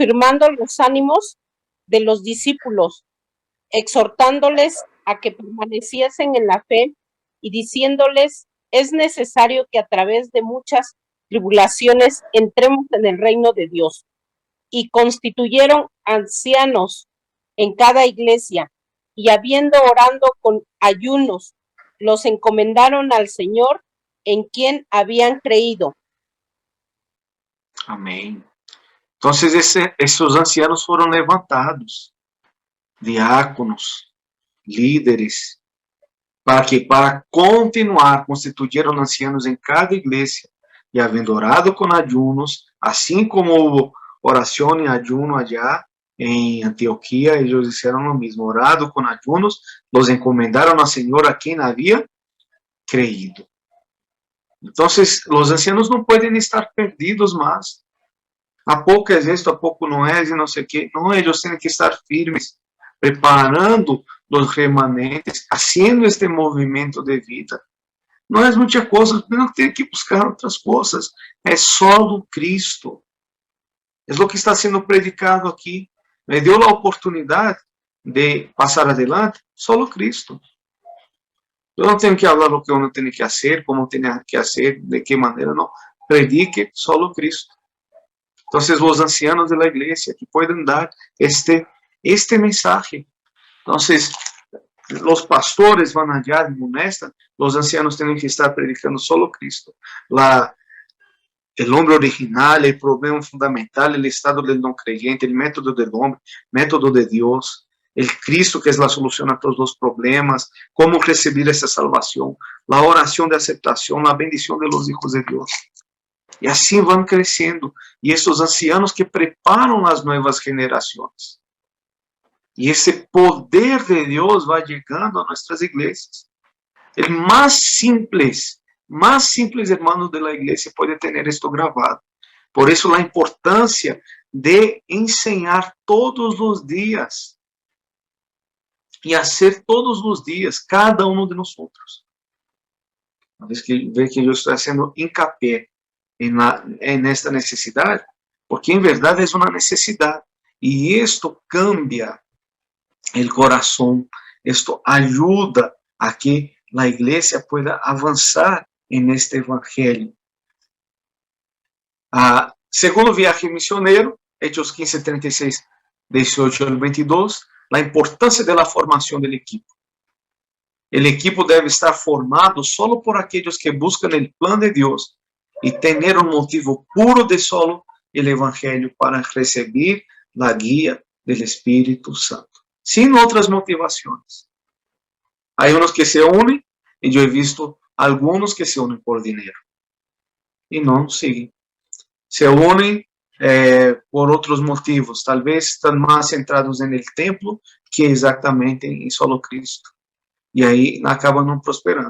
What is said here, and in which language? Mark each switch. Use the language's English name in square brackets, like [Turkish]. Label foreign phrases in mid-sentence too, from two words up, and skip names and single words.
[Spanish] confirmando los ánimos de los discípulos, exhortándoles a que permaneciesen en la fe y diciéndoles, es necesario que a través de muchas tribulaciones entremos en el reino de Dios. Y constituyeron ancianos en cada iglesia, y habiendo orando con ayunos, los encomendaron al Señor en quien habían creído. [Portuguese] Amém. Então, esses ancianos foram levantados, diáconos, líderes, para continuar, [Spanish] constituyeron ancianos en cada iglesia, y habiendo orado con ayunos, así como hubo oración y ayuno allá en Antioquía, ellos hicieron lo mismo, orado con ayunos, los encomendaron al Señor a quien había creído. Entonces, los ancianos no pueden estar perdidos más. [Portuguese] A pouco é esto, a pouco não é, e não sei o quê. Não, eles têm que estar firmes, preparando os remanentes, [Spanish] haciendo este [Portuguese] movimento de vida. Não é muita coisa, não tem que buscar outras coisas. É só Cristo. É o que está sendo predicado aqui. Me deu a oportunidade de passar adelante, só Cristo. Eu não tenho que falar o que eu não tenho que fazer, como tenho que fazer, de que maneira, não. Predique só Cristo. [Spanish] Entonces, los ancianos de la iglesia que pueden dar este mensaje. Entonces, los pastores van allá y amonestan, los ancianos tienen que estar predicando solo Cristo. El hombre original, el problema fundamental, el estado del no creyente, el método del hombre, método de Dios, el Cristo que es la solución a todos los problemas, cómo recibir esa salvación, la oración de aceptación, la bendición de los hijos de Dios. [Portuguese] E assim vão crescendo. E esses ancianos que preparam as novas gerações. E esse poder de Deus vai chegando a nossas igrejas. O mais simples hermano da igreja pode ter isto gravado. Por isso, a importância de ensinar todos os dias. E fazer todos os dias, cada um de nós. Uma vez que vê que eu estou sendo [Spanish] hincapié en esta [Portuguese] necesidade, porque em verdade é uma necessidade, e isto cambia o coração, isto ajuda a que a igreja pueda avançar [Spanish] en este [Portuguese] evangelho. [Spanish] Segundo viaje misionero, Hechos 15, 36, 18 al 22, [Portuguese] a importância da formação do equipo. O equipo deve estar formado solo por aqueles que buscam o plano de Deus e ter um motivo puro de [Spanish] solo el [Portuguese] evangelho para receber a guia do Espírito Santo, sem outras motivações. Há uns que se unem, e eu [Spanish] he visto [Portuguese] alguns que se unem por dinheiro, e não seguem. Se unem por outros motivos, talvez estão mais centrados no templo que exatamente em solo Cristo, e aí acabam não prosperando.